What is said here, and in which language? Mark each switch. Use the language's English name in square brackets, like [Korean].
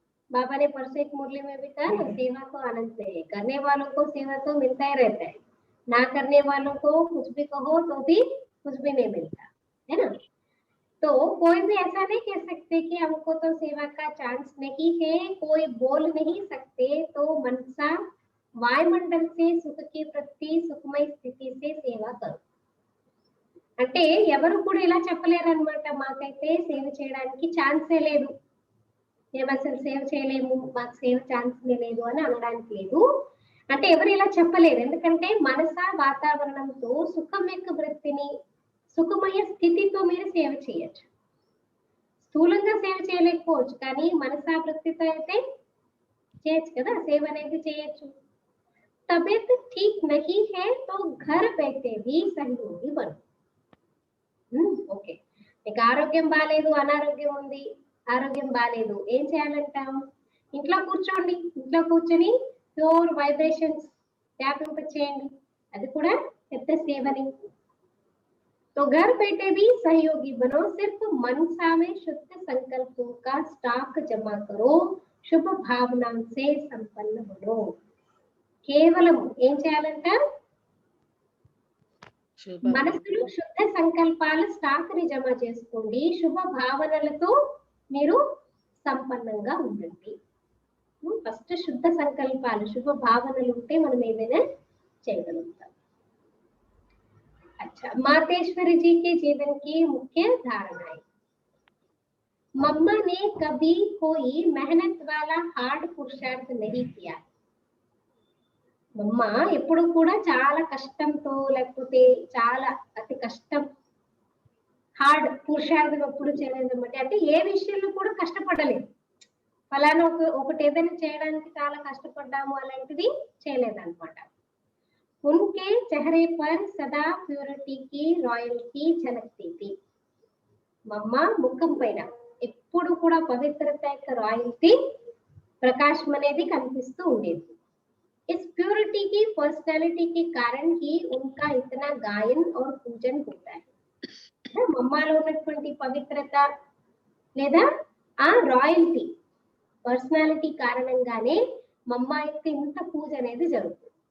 [Hindi] बाबा ने परसों एक मुरली में भी कहा, सेवा को आनंद है, करने वालों को सेवा तो मिलता ही रहता है, ना करने वालों को कुछ भी कहो तो भी कुछ भी नहीं मिलता है ना। तो कोई भी ऐसा नहीं कह सकते कि हमको तो सेवा का चांस नहीं है, कोई बोल नहीं सकते तो मनसा वायुमंडल से सुख के प्रति सुखमय स्थिति से సేవ కరు। [Telugu] అంటే ఎవరు కూడా ఇలా చెప్పలేరు అన్నమాట, మాకైతే సేవ చేయడానికి ఛాన్సే లేదు, మేము అసలు సేవ చేయలేము, మాకు సేవ ఛాన్స్ లేదు అని అనడానికి లేదు। అంటే ఎవరు ఇలా చెప్పలేరు, ఎందుకంటే మనస వాతావరణంతో సుఖం యొక్క వృత్తిని సుఖమయ స్థితితో మీరు సేవ చేయొచ్చు। స్థూలంగా సేవ చేయలేకపోవచ్చు, కానీ మనసా వృత్తితో అయితే చేయొచ్చు కదా, సేవ అనేది చేయొచ్చు। [Hindi] तबीयत ठीक नहीं है तो घर बैठे भी सहयोगी बनो। [Telugu] ఓకే, మీకు ఆరోగ్యం బాలేదు, అనారోగ్యం ఉంది, ఆరోగ్యం బాలేదు, ఏం చేయాలంటాం? ఇంట్లో కూర్చోండి, ఇంట్లో కూర్చొని ప్యూర్ వైబ్రేషన్స్ వ్యాపింపచేయండి, అది కూడా పెద్ద సేవని। [Hindi] तो घर बैठे भी सहयोगी बनो, सिर्फ मनसा में शुद्ध संकल्पों का स्टॉक जमा करो, शुभ भावना से संपन्न बनो। [Telugu] కేవలం ఏం చేయాలంట? మనసులో శుద్ధ సంకల్పాల స్టాక్ ని జమ చేసుకోండి, శుభ భావనలతో మీరు సంపన్నంగా ఉండండి। ఫస్ట్ శుద్ధ సంకల్పాలు, శుభ భావనలు ఉంటే మనం ఏదైనా చేయగలుగుతాం। [Hindi] अच्छा, मातेश्वरी जी के जीवन की मुख्य धारणाएं। मम्मा ने कभी कोई मेहनत वाला हार्ड पुरुषार्थ नहीं किया। [Telugu] మమ్మ ఎప్పుడు కూడా చాలా కష్టంతో లేకపోతే చాలా అతి కష్టం హార్డ్ పురుషార్థం ఎప్పుడు చేయలేదన్నమాట, అంటే ఏ విషయంలో కూడా కష్టపడలేదు, ఫలానా ఒకటి ఏదైనా చేయడానికి చాలా కష్టపడ్డాము అలాంటిది చేయలేదన్నమాట। [Hindi] उनके चेहरे पर सदा प्यूरिटी की रॉयल्टी झलकती थी। [Telugu] మమ్మ ముఖం పైన ఎప్పుడు కూడా పవిత్రత యొక్క రాయల్టీ ప్రకాశం అనేది కనిపిస్తూ ఉండేది। [Hindi] इस प्योरिटी की पर्सनालिटी के कारण ही उनका इतना गायन और पूजन होता है। [Telugu] మమ్మలో ఉన్నటువంటి పవిత్రత లేదా ఆ రాయల్టీ పర్సనాలిటీ కారణంగానే మమ్మ యొక్క ఇంత పూజ అనేది జరుగుతుంది।